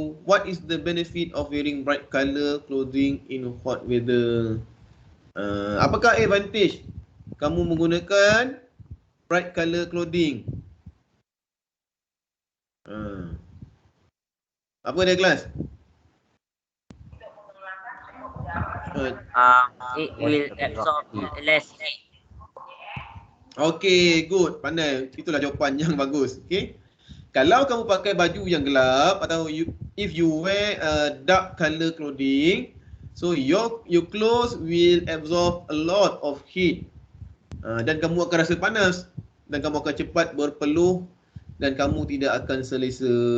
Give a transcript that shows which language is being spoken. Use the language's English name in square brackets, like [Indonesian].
[English] What is the benefit of wearing bright color clothing in hot weather? [Malay] Apakah [English] advantage [Malay] kamu menggunakan [English] bright color clothing. [Malay] Apa dia kelas? [English] It will absorb less heat. Okay, good. [Malay] Pandai. Itulah jawapan yang bagus. [English] Okay. [Malay] Kalau kamu pakai baju yang gelap atau [English] if you wear dark color clothing, so your clothes will absorb a lot of heat. [Malay] Dan kamu akan rasa panas dan kamu akan cepat berpeluh dan kamu tidak akan selesa.